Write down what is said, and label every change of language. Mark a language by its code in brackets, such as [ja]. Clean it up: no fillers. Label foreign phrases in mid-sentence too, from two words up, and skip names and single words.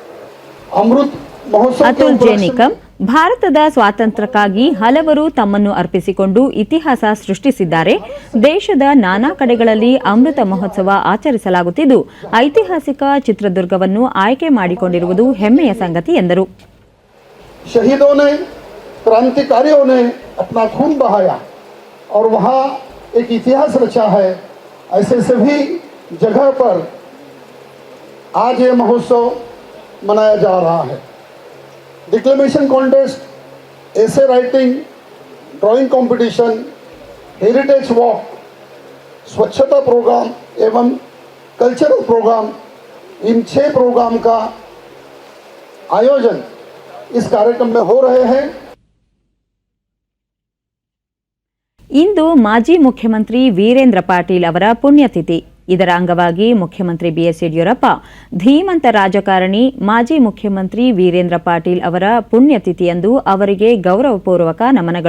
[kn] ಅತುಲ್ ಜೆ ನಿಕಂ, ಭಾರತದ ಸ್ವಾತಂತ್ರ್ಯಕ್ಕಾಗಿ ಹಲವರು ತಮ್ಮನ್ನು ಅರ್ಪಿಸಿಕೊಂಡು ಇತಿಹಾಸ ಸೃಷ್ಟಿಸಿದ್ದಾರೆ. ದೇಶದ ನಾನಾ ಕಡೆಗಳಲ್ಲಿ ಅಮೃತ ಮಹೋತ್ಸವ ಆಚರಿಸಲಾಗುತ್ತಿದ್ದು ಐತಿಹಾಸಿಕ ಚಿತ್ರದುರ್ಗವನ್ನು ಆಯ್ಕೆ ಮಾಡಿಕೊಂಡಿರುವುದು ಹೆಮ್ಮೆಯ ಸಂಗತಿ ಎಂದರು. [hi] क्रांतिकारियों ने अपना खून बहाया और वहाँ एक इतिहास रचा है. ऐसे सभी जगह पर आज ये महोत्सव मनाया जा रहा है. [en] declamation contest, essay writing, drawing competition, heritage walk, [hi] स्वच्छता प्रोग्राम एवं [en] cultural program, [hi] इन 6 प्रोग्राम का आयोजन इस कार्यक्रम में हो रहे हैं। [kn] ಇಂದು ಮಾಜಿ ಮುಖ್ಯಮಂತ್ರಿ ವೀರೇಂದ್ರ ಪಾಟೀಲ್ ಅವರ ಪುಣ್ಯತಿಥಿ. ಇದರ ಅಂಗವಾಗಿ ಮುಖ್ಯಮಂತ್ರಿ ಬಿಎಸ್ ಯಡಿಯೂರಪ್ಪ ಧೀಮಂತ ರಾಜಕಾರಣಿ ಮಾಜಿ ಮುಖ್ಯಮಂತ್ರಿ ವೀರೇಂದ್ರ ಪಾಟೀಲ್ ಅವರ ಪುಣ್ಯತಿಥಿಯಂದು ಅವರಿಗೆ ಗೌರವಪೂರ್ವಕ ನಮನಗಳು.